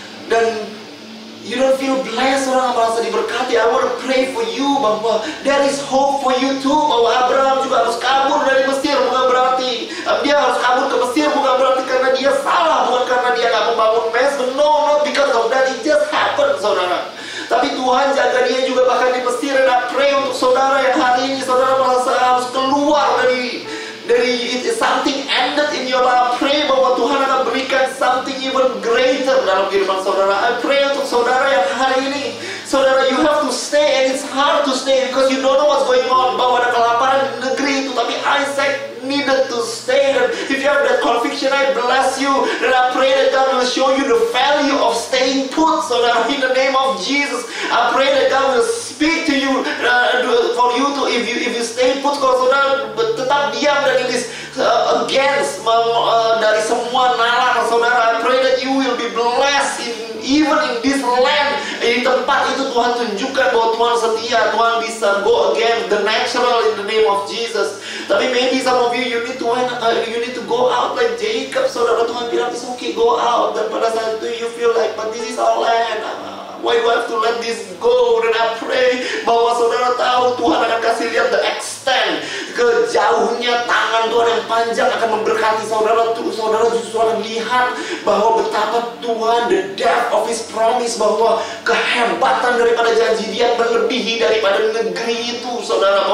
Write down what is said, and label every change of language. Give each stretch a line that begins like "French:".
English: Dan you don't feel blessed, saudara merasa diberkati. I want to pray for you bahwa there is hope for you too.
Indonesian: Bahwa Abraham juga harus kabur dari Mesir, bukan berarti dia harus kabur ke Mesir, bukan berarti karena dia salah, bukan karena dia nggak membangun mesbah. No, not because of that. It just happened, saudara. Tapi Tuhan jaga dia juga bahkan di Mesir. Dan I pray untuk saudara yang hari ini saudara merasa harus keluar dari something ended in your life. I pray bahwa Tuhan akan berikan something even greater dalam kehidupan saudara.
English: I pray untuk saudara yang hari ini, saudara, you have to stay, and it's hard to stay because you don't know what's going on.
Indonesian: Bahwa ada kelaparan di negeri itu, tapi Isaac needed to stay.
English: And if you have that conviction, I bless you. And I pray that God will show you the value of staying put, saudara, in the name of Jesus. I pray that God will speak to you for you to, if you stay put. Kalau saudara tetap diam dan ini against dari semua nalar saudara, I pray that you will be blessed even in this land.
Indonesian: Di tempat itu Tuhan tunjukkan bahwa Tuhan setia.
English: Tuhan bisa go against the natural in the name of Jesus. Tapi maybe some of you need to go out like Jacob, saudara. Tuhan bilang it's okay, go out. Dan pada saat itu you feel like, but this is our land, why do I have to let this go?
Indonesian: Dan I pray bahwa saudara tahu Tuhan akan kasih lihat the extent, kejauhnya tangan Tuhan yang panjang akan memberkati saudara. Saudara justru akan lihat bahwa betapa Tuhan, the depth of His promise, bahwa kehebatan daripada janji Dia melebihi daripada negeri itu, saudara.